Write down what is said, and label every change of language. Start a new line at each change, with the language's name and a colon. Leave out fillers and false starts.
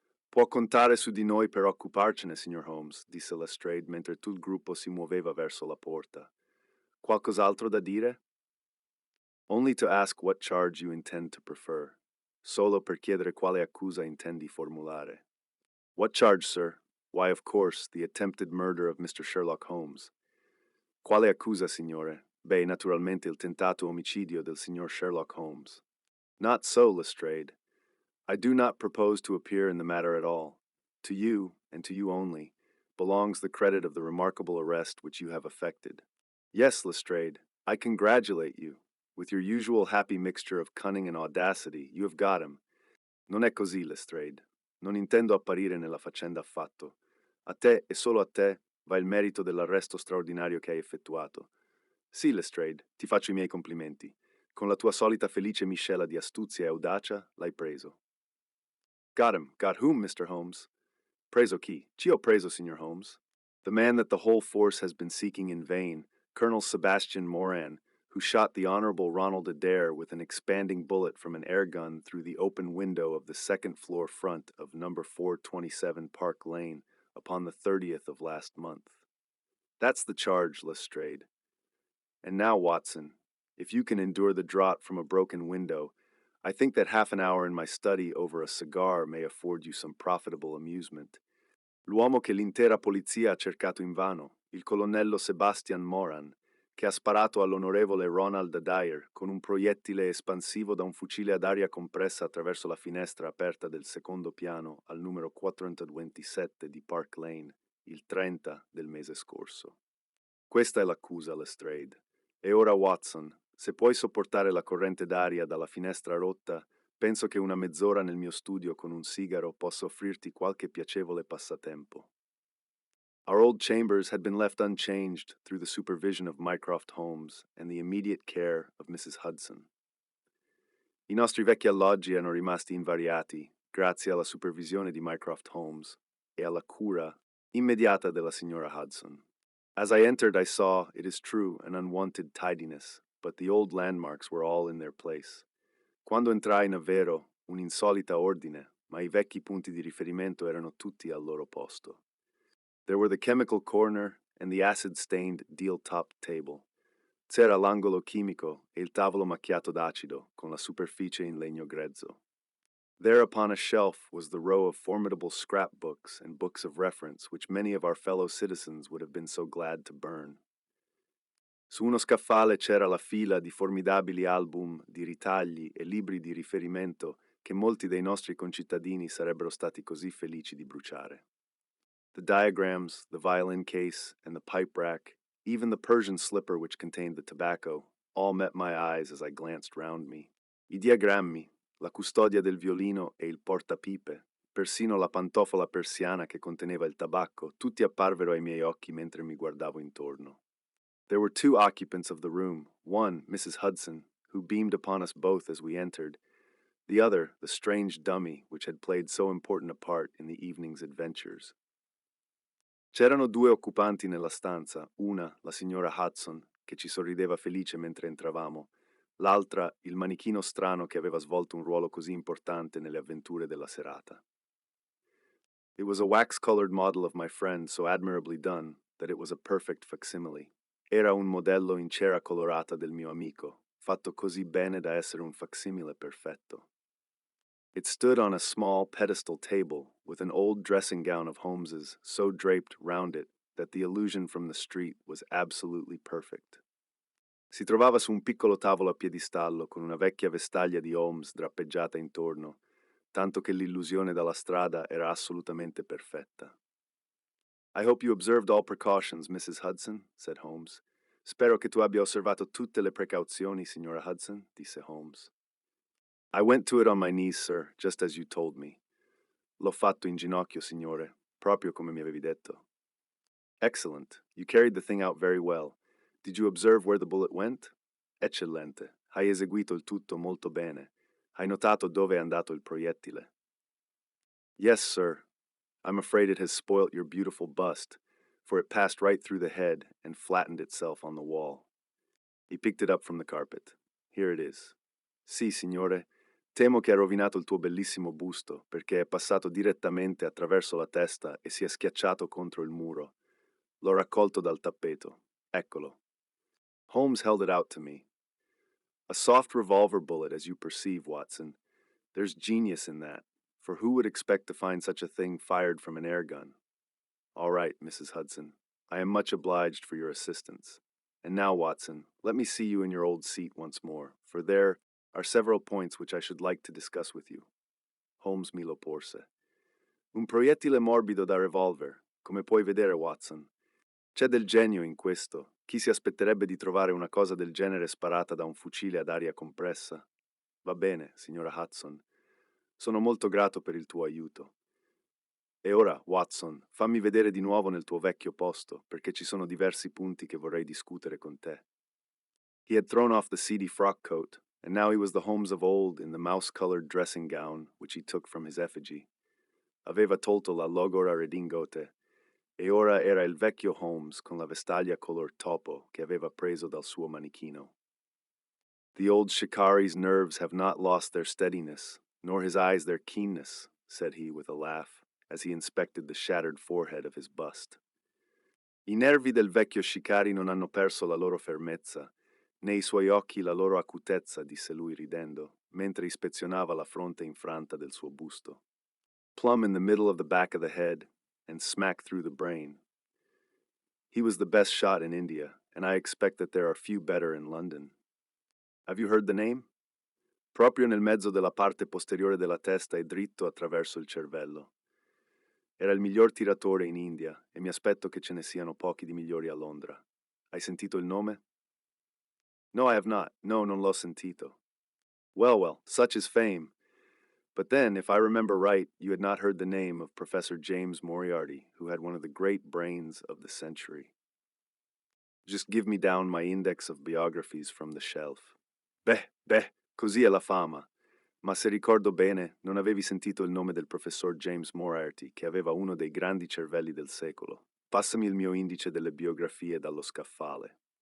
Italian: Può contare su di noi per occuparcene, signor Holmes, disse Lestrade mentre tutto il gruppo si muoveva verso la porta. Qualcos'altro da dire?
English: Only to ask what charge you intend to prefer.
Italian: Solo per chiedere quale accusa intendi formulare.
English: What charge, sir? Why, of course, the attempted murder of Mr.
Italian: Sherlock Holmes. Quale accusa, signore? Beh, naturalmente il tentato omicidio del signor Sherlock Holmes.
English: Not so, Lestrade. I do not propose to appear in the matter at all. To you, and to you only, belongs the credit of the remarkable arrest which you have effected. Yes, Lestrade, I congratulate you. With your usual happy mixture of cunning and audacity, you have got him.
Italian: Non è così, Lestrade. Non intendo apparire nella faccenda affatto. A te e solo a te va il merito dell'arresto straordinario che hai effettuato. Sì, Lestrade, ti faccio i miei complimenti. Con la tua solita felice miscela di astuzia e audacia, l'hai preso.
English: Got him. Got whom, Mr. Holmes?
Italian: Preso chi? Chi ho preso, Signor Holmes?
English: The man that the whole force has been seeking in vain, Colonel Sebastian Moran, who shot the Honorable Ronald Adair with an expanding bullet from an air gun through the open window of the second-floor front of number 427 Park Lane upon the 30th of last month. That's the charge, Lestrade. And now, Watson, if you can endure the draught from a broken window, I think that half an hour in my study over a cigar may afford you some profitable amusement.
Italian: L'uomo che l'intera polizia ha cercato invano, il colonnello Sebastian Moran, che ha sparato all'onorevole Ronald Adair con un proiettile espansivo da un fucile ad aria compressa attraverso la finestra aperta del secondo piano al numero 427 di Park Lane, il 30 del mese scorso. Questa è l'accusa, Lestrade. E ora, Watson, se puoi sopportare la corrente d'aria dalla finestra rotta, penso che una mezz'ora nel mio studio con un sigaro possa offrirti qualche piacevole passatempo.
English: Our old chambers had been left unchanged through the supervision of Mycroft Holmes and the immediate care of Mrs. Hudson.
Italian: I nostri vecchi alloggi erano rimasti invariati grazie alla supervisione di Mycroft Holmes e alla cura immediata della signora Hudson.
English: As I entered, I saw, it is true, an unwanted tidiness, but the old landmarks were all in their place.
Italian: Quando entrai, davvero, un'insolita ordine, ma I vecchi punti di riferimento erano tutti al loro posto.
English: There were the chemical corner and the acid-stained deal-top table.
Italian: C'era l'angolo chimico e il tavolo macchiato d'acido, con la superficie in legno grezzo.
English: There upon a shelf was the row of formidable scrapbooks and books of reference which many of our fellow citizens would have been so glad to burn.
Italian: Su uno scaffale c'era la fila di formidabili album di ritagli e libri di riferimento che molti dei nostri concittadini sarebbero stati così felici di bruciare.
English: The diagrams, the violin case, and the pipe rack, even the Persian slipper which contained the tobacco, all met my eyes as I glanced round me.
Italian: I diagrammi, la custodia del violino e il portapipe, persino la pantofola persiana che conteneva il tabacco, tutti apparvero ai miei occhi mentre mi guardavo intorno.
English: There were two occupants of the room, one, Mrs. Hudson, who beamed upon us both as we entered, the other, the strange dummy which had played so important a part in the evening's adventures.
Italian: C'erano due occupanti nella stanza, una, la signora Hudson, che ci sorrideva felice mentre entravamo, l'altra, il manichino strano che aveva svolto un ruolo così importante nelle avventure della serata.
English: It was a wax-colored model of my friend so admirably done that it was a perfect facsimile.
Italian: Era un modello in cera colorata del mio amico, fatto così bene da essere un facsimile perfetto.
English: It stood on a small pedestal table with an old dressing gown of Holmes's so draped round it that the illusion from the street was absolutely perfect.
Italian: Si trovava su un piccolo tavolo a piedistallo con una vecchia vestaglia di Holmes drappeggiata intorno, tanto che l'illusione dalla strada era assolutamente perfetta.
English: I hope you observed all precautions, Mrs. Hudson, said Holmes.
Italian: Spero che tu abbia osservato tutte le precauzioni, signora Hudson, disse Holmes.
English: I went to it on my knees, sir, just as you told me.
Italian: L'ho fatto in ginocchio, signore, proprio come mi avevi detto.
English: Excellent. You carried the thing out very well. Did you observe where the bullet went?
Italian: Eccellente. Hai eseguito il tutto molto bene. Hai notato dove è andato il proiettile?
English: Yes, sir. I'm afraid it has spoilt your beautiful bust, for it passed right through the head and flattened itself on the wall. He picked it up from the carpet. Here it is.
Italian: Sì, signore. Temo che ha rovinato il tuo bellissimo busto, perché è passato direttamente attraverso la testa e si è schiacciato contro il muro. L'ho raccolto dal tappeto. Eccolo.
English: Holmes held it out to me. A soft revolver bullet, as you perceive, Watson. There's genius in that, for who would expect to find such a thing fired from an air gun? All right, Mrs. Hudson. I am much obliged for your assistance. And now, Watson, let me see you in your old seat once more, for there are several points which I should like to discuss with you.
Italian: Holmes mi lo porse. Un proiettile morbido da revolver, come puoi vedere, Watson. C'è del genio in questo. Chi si aspetterebbe di trovare una cosa del genere sparata da un fucile ad aria compressa? Va bene, signora Hudson. Sono molto grato per il tuo aiuto. E ora, Watson, fammi vedere di nuovo nel tuo vecchio posto, perché ci sono diversi punti che vorrei discutere con te.
English: He had thrown off the seedy frock coat, and now he was the Holmes of old in the mouse-colored dressing gown which he took from his effigy.
Italian: Aveva tolto la logora redingote, e ora era il vecchio Holmes con la vestaglia color topo che aveva preso dal suo manichino.
English: The old shikari's nerves have not lost their steadiness, nor his eyes their keenness, said he with a laugh, as he inspected the shattered forehead of his bust.
Italian: I nervi del vecchio shikari non hanno perso la loro fermezza, né i suoi occhi la loro acutezza, disse lui ridendo, mentre ispezionava la fronte infranta del suo busto.
English: Plumb in the middle of the back of the head, and smack through the brain. He was the best shot in India, and I expect that there are few better in London. Have you heard the name?
Italian: Proprio nel mezzo della parte posteriore della testa e dritto attraverso il cervello. Era il miglior tiratore in India e mi aspetto che ce ne siano pochi di migliori a Londra. Hai sentito il nome?
English: No, I have not.
Italian: No, non l'ho sentito.
English: Well, well, such is fame. But then, if I remember right, you had not heard the name of Professor James Moriarty, who had one of the great brains of the century. Just give me down my index of biographies from the shelf.
Italian: Beh, così è la fama. Ma se ricordo bene, non avevi sentito il nome del professor James Moriarty, che aveva uno dei grandi cervelli del secolo. Passami il mio indice delle biografie dallo scaffale.